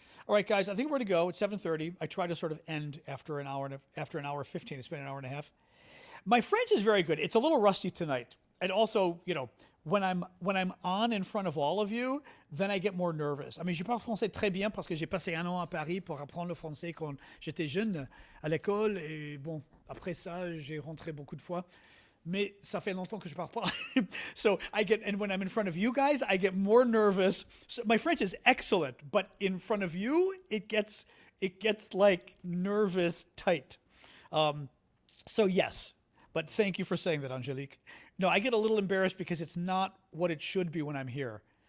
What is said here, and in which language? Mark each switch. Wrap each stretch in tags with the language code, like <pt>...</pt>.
<en>All right, guys, I think we're going to go. It's 7:30. I try to sort of end after an hour, after an hour 15. It's been an hour and a half. My French is very good. It's a little rusty tonight. And also, you know, when I'm on in front of all of you, then I get more nervous. I mean,</en> <fr>je parle français très bien parce que j'ai passé un an à Paris pour apprendre le français quand j'étais jeune à l'école. Et bon, après ça, j'ai rentré beaucoup de fois. Mais ça fait longtemps que je parle pas.</fr> <en>So and when I'm in front of you guys, I get more nervous. So my French is excellent, but in front of you, it gets like nervous tight. So yes, but thank you for saying that, Angelique. No, I get a little embarrassed because it's not what it should be when I'm here.</en>